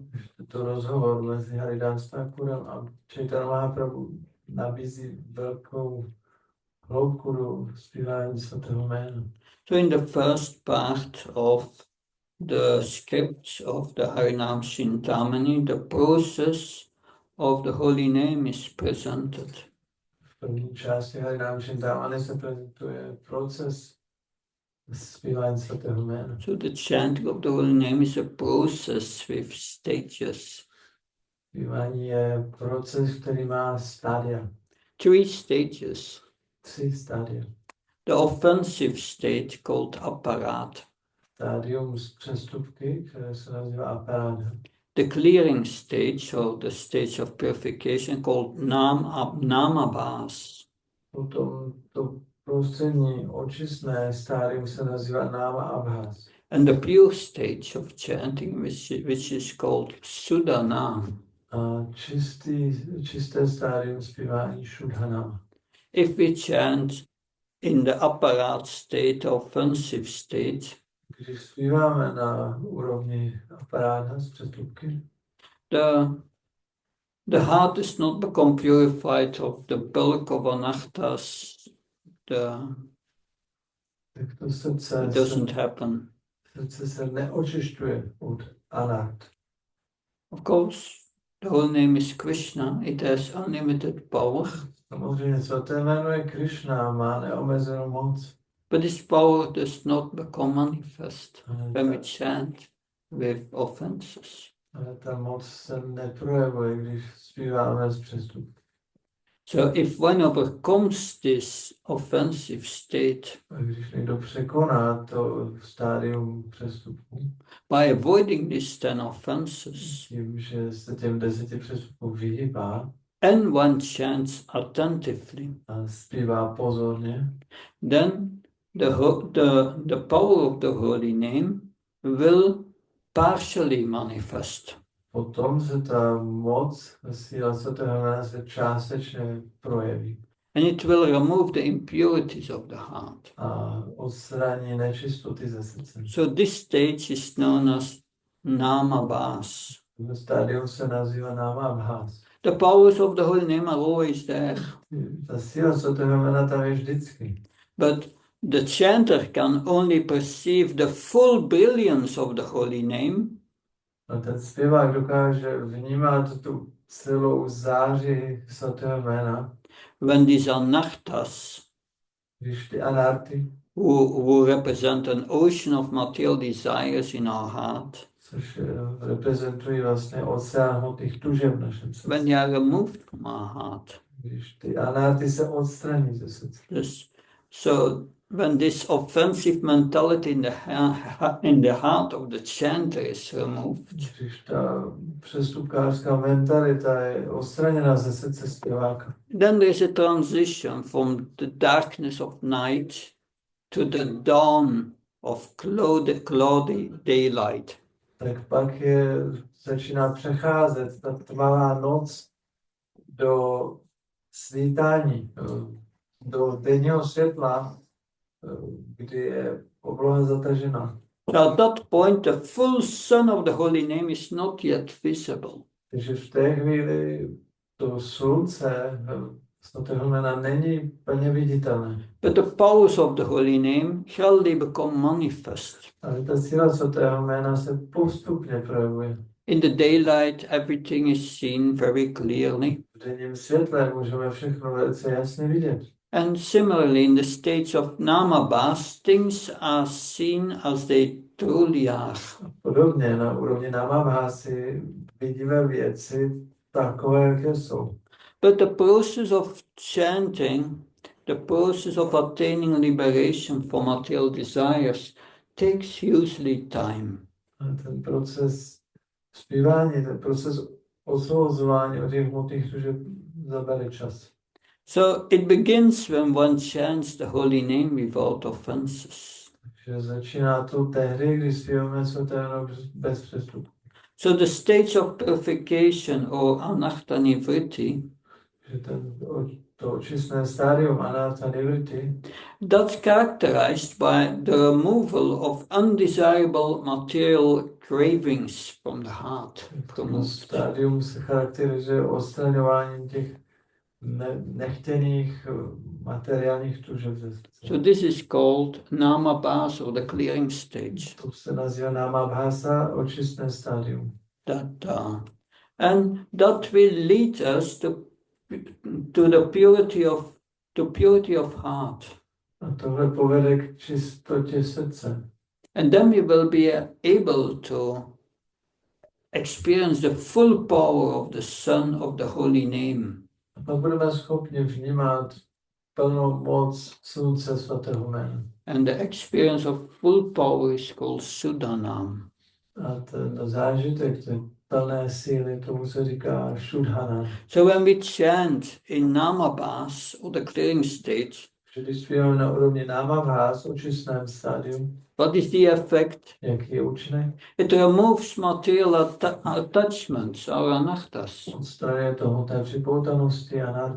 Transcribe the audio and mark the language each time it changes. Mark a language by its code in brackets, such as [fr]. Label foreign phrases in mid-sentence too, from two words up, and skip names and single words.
[cs] To rozhovor mezi Haridas Thakurem a Chaitanya Mahaprabhu nabízí velkou hloubku do zpívání svatého jména. [en] So in the first part of the script of the Harinam Chintamani, the process of the holy name is presented. [cs] V první části Harinam Chanting se prezentuje proces zpívání svatého jména. [en] So the chanting of the holy name is a process with stages. [cs] Zpívání je proces, který má stádia. [en] 3 stages. [cs] 3 stádia. [en] The offensive state called apparat. [cs] stádium z přestupky, které se nazývá aparáda. [en] The clearing stage, or the stage of purification, called namabhas. [cs] Potom to prostřední očistné stádium se nazývá [sa] náma abhas. [en] And the pure stage of chanting, which is called Sudhanam. [cs] A čisté stádium zpívání šudhanama. [en] If we chant in the aparat state, offensive state, [cs] Když zpíváme na úrovni aparáta z přestupky, [en] the heart does not become purified of the bulk of anahtas. [cs] tak to srdce [en] It doesn't happen. [cs] se neočišťuje od anart. [en] Of course, the whole name is Krishna. It has unlimited power. [cs] Samozřejmě svaté jméno je Krishna, má neomezenou moc. [en] But this power does not become manifest [cs] Ale [en] when we [cs] ta, [en] chant with offenses. [cs] ale ta moc se neprojevuje, když zpíváme z přestupky. [en] So if one overcomes this offensive state [cs] A když někdo překoná to stádium přestupku, [en] by avoiding these 10 offenses, [cs] tím, že se těm 10 přestupkům vyhýbá [en] and one chants attentively, [cs] a zpívá pozorně, [en] then the power of the holy name will partially manifest. [cs] potom se ta moc, síla svatého jména se částečně projeví [en] And it will remove the impurities of the heart. [cs] a odstraní nečistoty ze srdce. [en] So this stage is known as namabhas. [cs] To stádium se nazývá [sa] náma abhas. [en] The powers of the holy name are always there, [cs] Ta síla svatého jména tam je vždycky. [en] but the chanter can only perceive the full brilliance of the holy name [cs] A ten zpěvák dokáže vnímat tu celou záři svatého jména, [en] when these anartas, [cs] když ty anarty, [en] who represent an ocean of material desires in our heart, [cs] což reprezentují vlastně oceán hmotných tužeb v našem [en] when [cs] srdci. [en] they are removed from our heart, [cs] Když ty anarty se odstraní ze srdce. [en] so when this offensive mentality in the heart of the chanter is removed, [cs] Když ta přestupkářská mentalita je odstraněna ze srdce zpěváka, [en] then there is a transition from the darkness of night to the dawn of cloudy daylight. [cs] tak pak začíná přecházet ta tmavá noc do svítání, do denního světla, kdy je obloha zatažena. [en] At that point, the full sun of the holy name is not yet visible. [cs] Takže v té chvíli to slunce svatého jména není plně viditelné. [en] But the powers of the holy name shall become manifest. [cs] Ale ta síla svatého jména se postupně projevuje. [en] In the daylight, everything is seen very clearly. [cs] V denním světle můžeme všechno velice jasně vidět. [en] And similarly, in the stage of namabhas, things are seen as they truly are. [cs] Podobně na úrovni namabhásy vidíme věci takové, jaké jsou. [en] But the process of chanting, the process of attaining liberation from material desires, takes usually time. [cs] A ten proces zpívání, ten proces osvobozování od těch hmotných tužeb zabere čas. [en] So it begins when one chants the holy name without offenses. [cs] Takže začíná to tehdy, když zpíváme svaté jméno bez přestupku. [en] So the stage of purification or [sa] anartha nivritti, [cs] Že to očistné stádium [sa] anartha nivriti, [en] that's characterized by the removal of undesirable material cravings from the heart. [cs] to stádium se charakterizuje odstraňováním těch nechtěných materiálních tužeb ze srdce. [en] So this is called namabhas or the clearing stage. [cs] To se nazývá namabhasa, očistné stádium. [en] And that will lead us to the purity of heart. [cs] A tohle povede k čistotě srdce. [en] And then we will be able to experience the full power of the Son of the Holy Name. [cs] A pak budeme schopni vnímat plnou moc slunce svatého jména. [en] And the experience of full power is called Sudanam. [cs] A ten zážitek té plné síly, tomu se říká Šudhana. [en] So when we chant in Namabhas or the clearing stage, [cs] Že když zpíváme na úrovni námabhás, očistném stádiu, [en] what is the effect? [cs] jaký je účinek? [en] It removes material attachments or anarthas. [cs] Odstraňuje to hmotné připoutanosti a narty.